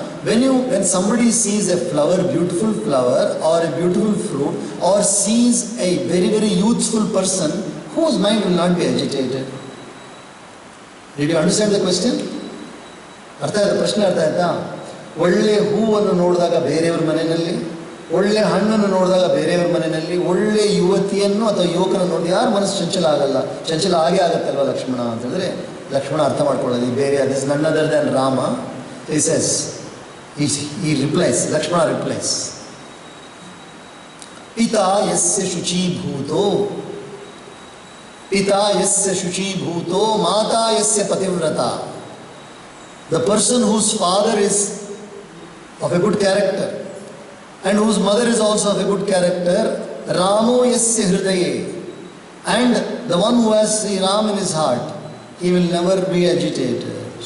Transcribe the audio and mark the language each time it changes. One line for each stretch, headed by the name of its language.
English: when somebody sees a flower, beautiful flower or a beautiful fruit, or sees a very very youthful person, whose mind will not be agitated? Did you understand the question?
Kannada: ಅರ್ಥ ಆಯ್ತಾ? ಪ್ರಶ್ನೆ ಅರ್ಥ ಆಯ್ತಾ? ಒಳ್ಳೆ ಹೂವನ್ನು ನೋಡಿದಾಗ ಬೇರೆಯವ್ರ ಮನೆಯಲ್ಲಿ, ಒಳ್ಳೆ ಹಣ್ಣನ್ನು ನೋಡಿದಾಗ ಬೇರೆಯವ್ರ ಮನೆಯಲ್ಲಿ, ಒಳ್ಳೆ ಯುವತಿಯನ್ನು ಅಥವಾ ಯುವಕರನ್ನು ನೋಡಿ ಯಾರು ಮನಸ್ಸು ಚಂಚಲ ಆಗಲ್ಲ? ಚಂಚಲ ಆಗೇ ಆಗುತ್ತಲ್ವ ಲಕ್ಷ್ಮಣ ಅಂತ ಹೇಳಿದ್ರೆ, ಲಕ್ಷ್ಮಣ ಅರ್ಥ ಮಾಡ್ಕೊಳ್ಳೋದು ಬೇರೆ,
English: This none other than Rama. He says, he replies, Lakshmana replies,
Sanskrit: Pita yasya shuchi bhuto, Pita yasya shuchi bhuto, Mata yasya pativrata.
English: The person whose father is of a good character and whose mother is also of a good character,
Sanskrit: Ramo yasya hridaye,
English: and the one who has Sri Ram in his heart, he will never be agitated.